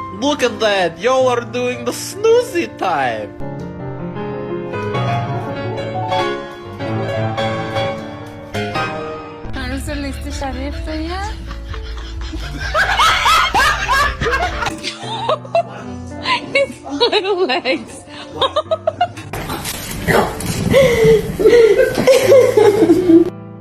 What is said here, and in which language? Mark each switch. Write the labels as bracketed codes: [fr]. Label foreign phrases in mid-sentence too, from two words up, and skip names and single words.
[en] Look at that! Y'all are doing the snoozy time! [no] Har du så lyst til sheriff, Tøye? [en] His little legs.